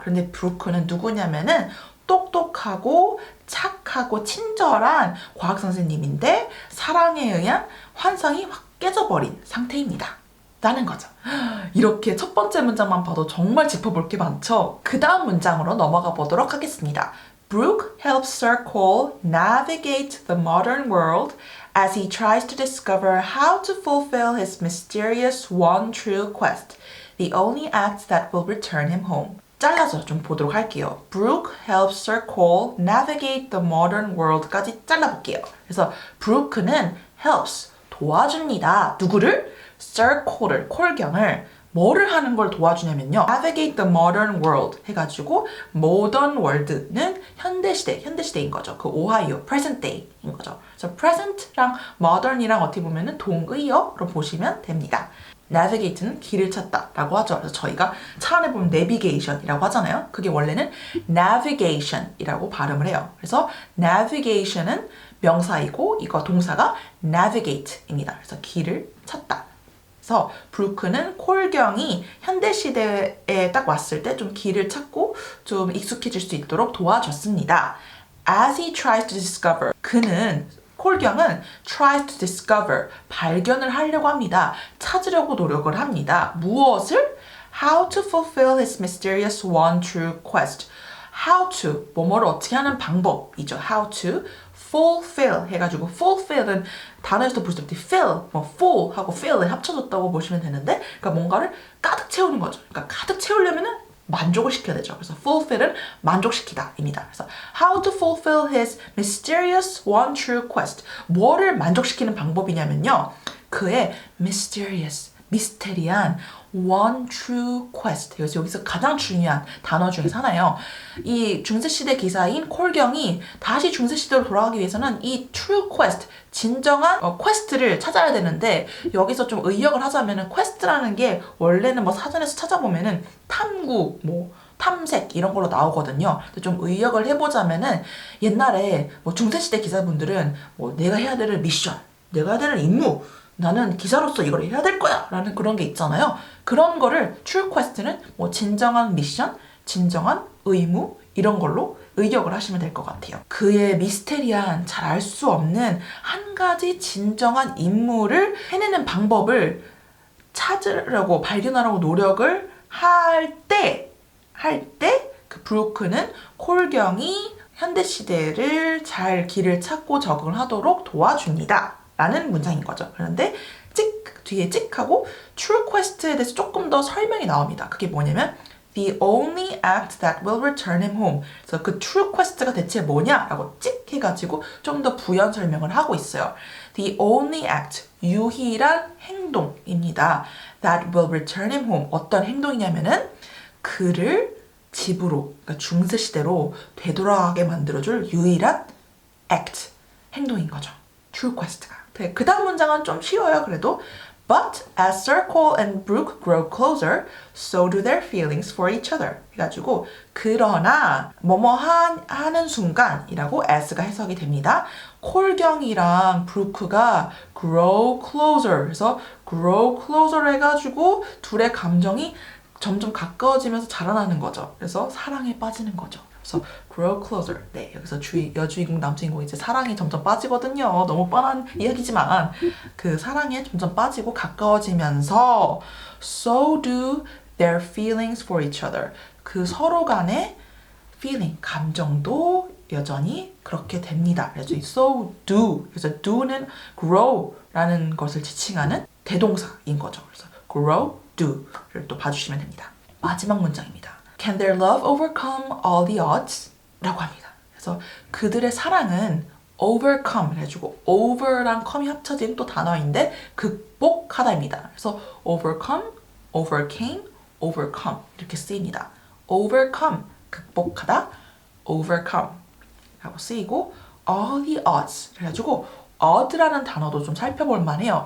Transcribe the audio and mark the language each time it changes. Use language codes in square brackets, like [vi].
[ko] 그런데 브루크는 누구냐면은 똑똑하고 착하고 친절한 과학 선생님인데 사랑에 의한 환상이 확 깨져버린 상태입니다. 라는 거죠. 이렇게 첫 번째 문장만 봐도 정말 짚어볼 게 많죠? 그 다음 문장으로 넘어가 보도록 하겠습니다. [en] Brooke helps Sir Cole navigate the modern world as he tries to discover how to fulfill his mysterious one true quest, the only act that will return him home. [ko] 잘라서 좀 보도록 할게요. [en] Brooke helps Sir Cole navigate the modern world까지 [ko] 잘라볼게요. 그래서 Brooke는 helps, 도와줍니다. 누구를? Sir Cole을, 콜경을 뭐를 하는 걸 도와주냐면요. [en] Navigate the modern world [ko] 해가지고 [en] modern world는 [ko] 현대시대인 거죠. 그 오하이오, present day인 거죠. 그래서 present랑 modern이랑 어떻게 보면은 동의어로 보시면 됩니다. navigate는 길을 찾다 라고 하죠. 그래서 저희가 차 안에 보면 navigation이라고 하잖아요. 그게 원래는 navigation이라고 발음을 해요. 그래서 navigation은 명사이고 이거 동사가 navigate입니다. 그래서 길을 찾다. 그래서 브루크는 콜경이 현대시대에 딱 왔을 때 좀 길을 찾고 좀 익숙해질 수 있도록 도와줬습니다. [en] As he tries to discover, [ko] 그는 콜경은 [en] tries to discover, [ko] 발견을 하려고 합니다. 찾으려고 노력을 합니다. 무엇을? [en] How to fulfill his mysterious one true quest. [ko] How to, 뭐뭐를 어떻게 하는 방법이죠. How to fulfill 해가지고 fulfill은 단어에서도 보시다시피 fill, 뭐 full 하고 fill을 합쳐졌다고 보시면 되는데 그러니까 뭔가를 가득 채우는 거죠. 그러니까 가득 채우려면은 만족을 시켜야 되죠. 그래서 fulfill은 만족시키다입니다. [en] 그래서 how to fulfill his mysterious one true quest. [ko] 뭐를 만족시키는 방법이냐면요. [en] 그의 mysterious, [ko] 미스테리한 [en] one true quest. [ko] 그래서 여기서 가장 중요한 단어 중에서 하나예요. 이 중세시대 기사인 콜경이 다시 중세시대로 돌아가기 위해서는 이 true quest, 진정한 퀘스트를 찾아야 되는데 여기서 좀 의역을 하자면은 퀘스트라는 게 원래는 뭐 사전에서 찾아보면은 탐구, 뭐 탐색 이런 걸로 나오거든요. 좀 의역을 해보자면은 옛날에 뭐 중세시대 기사분들은 뭐 내가 해야 될 미션, 내가 해야 될 임무, 나는 기사로서 이걸 해야 될 거야 라는 그런 게 있잖아요. 그런 거를 true quest는 뭐 진정한 미션, 진정한 의무 이런 걸로 의역을 하시면 될 것 같아요. 그의 미스테리한 잘 알 수 없는 한 가지 진정한 임무를 해내는 방법을 찾으려고 발견하려고 노력을 할 때 그 브루크는 콜경이 현대시대를 잘 길을 찾고 적응을 하도록 도와줍니다. 라는 문장인 거죠. 그런데 뒤에 하고 true quest에 대해서 조금 더 설명이 나옵니다. 그게 뭐냐면 [en] the only act that will return him home. [ko] 그래서 그 true quest가 대체 뭐냐라고 해가지고 좀 더 부연 설명을 하고 있어요. [en] The only act, [ko] 유일한 행동입니다. [en] That will return him home. [ko] 어떤 행동이냐면은 그를 집으로, 그러니까 중세시대로 되돌아가게 만들어줄 유일한 act, 행동인 거죠. [en] true quest가. [ko] 그 다음 문장은 좀 쉬워요, 그래도. [en] But as Sir Cole and Brooke grow closer, so do their feelings for each other. [ko] 해가지고 그러나 뭐뭐 하는 순간이라고 as가 해석이 됩니다. 콜경이랑 브루크가 grow closer. 그래서 grow closer 해가지고 둘의 감정이 점점 가까워지면서 자라나는 거죠. 그래서 사랑에 빠지는 거죠. [en] 그래서 grow closer. [ko] 네, 여기서 여주인공 남주인공이 이제 사랑이 점점 빠지거든요. 너무 뻔한 이야기지만 그 사랑에 점점 빠지고 가까워지면서 [en] so do their feelings for each other. [ko] 그 서로 간의 feeling, 감정도 여전히 그렇게 됩니다. [en] 그래서 so do. [ko] 그래서 do는 grow라는 것을 지칭하는 대동사인 거죠. 그래서 grow do를 또 봐주시면 됩니다. 마지막 문장입니다. [en] Can their love overcome all the odds? [ko] 라고 합니다. 그래서 그들의 사랑은 overcome 해가지고 over랑 come이 합쳐진 또 단어인데 극복하다입니다. 그래서 overcome, overcame, overcome 이렇게 쓰입니다. overcome, 극복하다, overcome 라고 쓰이고 all the odds 그래가지고 odd라는 단어도 좀 살펴볼 만해요.